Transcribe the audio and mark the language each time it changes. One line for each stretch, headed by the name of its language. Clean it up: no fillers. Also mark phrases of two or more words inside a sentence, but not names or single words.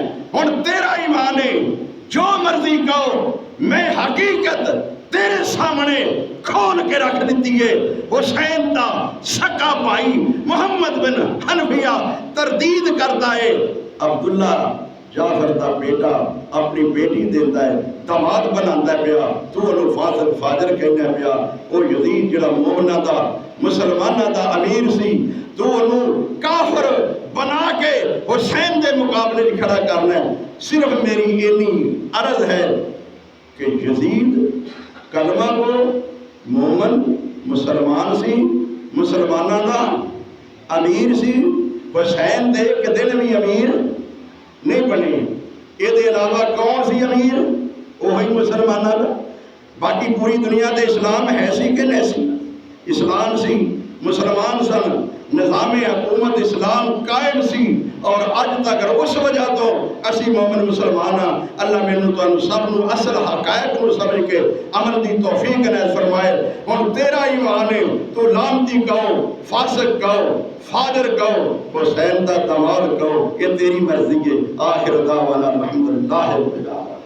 Punjabi: ہن تیرا ایمان ہے، جو مرضی کہو، میں حقیقت تیرے سامنے کھول کے رکھ دیتی ہے۔ حسین دا سکا بھائی محمد بن حنفیہ تردید کرتا ہے، عبداللہ جعفر دا بیٹا اپنی بیٹی دیتا ہے، داماد بناتا ہے پیا، تو انہوں فاسق فاجر کہنا پیا۔ او یزید جڑا مومنہ دا مسلمانہ دا امیر سی، تو انہوں کافر بنا کے حسین دے مقابلے کھڑا کرنا ہے۔ صرف میری اینی عرض ہے کہ یزید کلمہ کو مومن مسلمان سی، مسلمانہ دا امیر سی، حسین دے کہ دل بھی امیر نہیں بنے۔ یہ دے علاوہ کون سی امیر؟ وہی مسلمانہ دا۔ باقی پوری دنیا دے اسلام ہے سی کہ نہیں سی؟ اسلام سی، مسلمان سن، نظام حکومت اسلام قائم سی، اور اج تک اس وجہ تو اسی مومن مسلمان ہاں۔ اللہ مینوں تانوں سب نوں اصل حقائق نوں سمجھ کے عمل دی توفیق عنایت فرمائے۔ ہن تیرا ایمان ہے، تو لعنتی کہو، فاسق کہو، فاجر کہو، حسین دا داماد کہو، یہ تیری مرضی ہے۔
Arabic: آخر دعوانا الحمدللہ رب العالمین۔